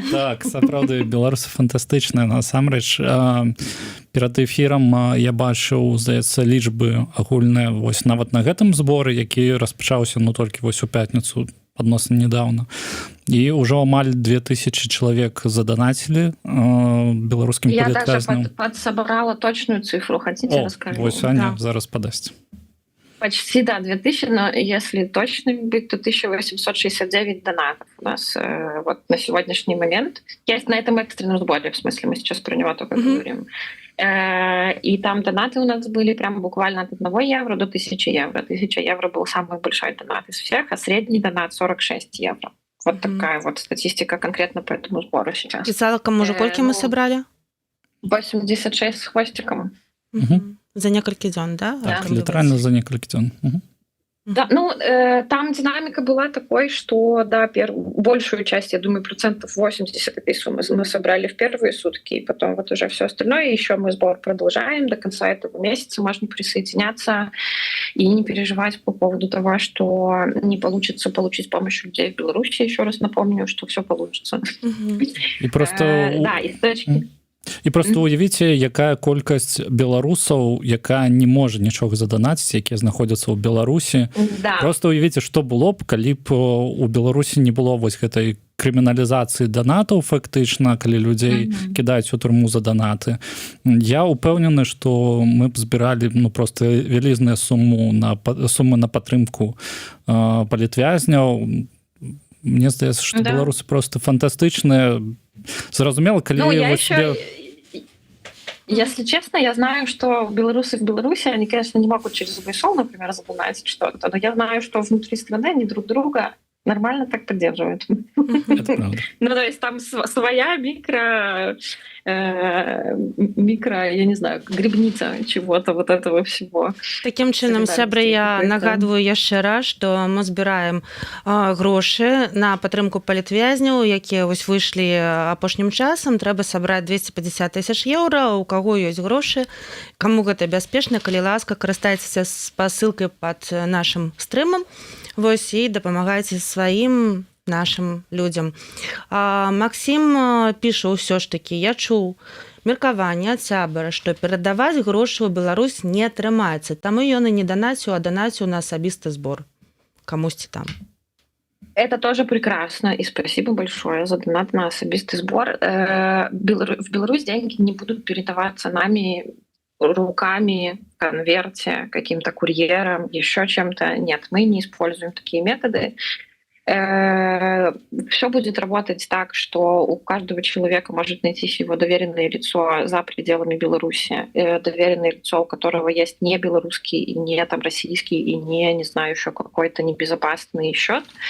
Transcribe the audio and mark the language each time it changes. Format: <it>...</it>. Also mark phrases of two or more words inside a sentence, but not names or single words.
<be>Так, сапраўды, беларусы фантастычныя. Насамрэч, перад эфірам я бачыў, здаецца, лічбы агульныя вось нават на гэтым зборы, які распачаўся ну толькі вось у пятніцу, адносна недавно. І ўжо амаль 2000 чалавек заданацілі беларускім палітвязням.</be> <ru>Я даже подсобрала точную цифру, хотите расскажу?</ru> <be>Вось Аня зараз падасць.</be> <ru>Почти, да, 2000, но если точно быть, то 1869 донатов у нас вот на сегодняшний момент. Я на этом экстренном сборе, в смысле, мы сейчас про него только говорим. И там донаты у нас были прям буквально от 1 евро до 1000 евро. 1000 евро был самый большой донат из всех, а средний донат 46 евро. Вот такая вот статистика конкретно по этому сбору сейчас.</ru> <be>І цалкам уже колькі мы сабралі?</be> <ru>86 с хвостиком.</ru> <be>За некалькі дзён, да? Так, літаральна за некалькі дзён.</be> <ru>Да, ну, там динамика была такой, что, да, большую часть, я думаю, 80% этой суммы мы собрали в первые сутки, и потом вот уже все остальное. Еще мы сбор продолжаем до конца этого месяца. Можно присоединяться и не переживать по поводу того, что не получится получить помощь людей в Беларуси. Еще раз напомню, что все получится. И просто... Да, и с точки...</ru> <be>І просто уявіце, якая колькасць беларусаў, якая не можа нічога заданаціць, якія знаходзяцца ў Беларусі.</be> <ru>Да.</ru> <be>Просто уявіце, што было б, калі б у Беларусі не было вось гэтай крыміналізацыі данатаў фактычна, калі людзей кідаюць у турму за данаты. Я ўпэўнены, што мы б збіралі ну, просто вялізныя сумы на падтрымку палітвязняў. Мне здаецца, што беларусы просто фантастычныя. Зразумела, калі... Ну,</be> <ru>я еще... Если честно, я знаю, что белорусы в Беларуси, они, конечно, не могут через ВСО, например, задонатить что-то, но я знаю, что внутри страны они друг друга нормально так поддерживают. Это правда. Ну, то есть там своя микро, я не знаю, грибница чего-то вот этого всего.</ru> <be>Такім чынам, сябры, я нагадваю яшчэ раз, што мы збіраем грошы на падтрымку палітвязняў, якія вось выйшлі апошнім часам. Трэба сабраць 250 тысяч еўра. У каго ёсць грошы, каму гэта бяспечна, калі ласка, карыстайцеся спасылкай пад нашым стрымам. Вось, і дапамагайце сваім нашим людям. Максим піша ўсё ж такі: я чуў меркаванне ад сябра, што перадаваць грошы ў Беларусь не атрымаецца, таму ён і не донаціў, а донаціў на асабісты збор камусьці там.</be> <ru>Это тоже прекрасно, и спасибо большое за донат на особистый сбор. В Беларусь деньги не будут передаваться нами руками в конверте, каким-то курьером, еще чем-то. Нет, мы не используем такие методы. Все будет работать так, что у каждого человека может найтись его доверенное лицо за пределами Беларуси, доверенное лицо, у которого есть не белорусский, и не там российский, и не знаю, еще какой-то небезопасный счет.</ru>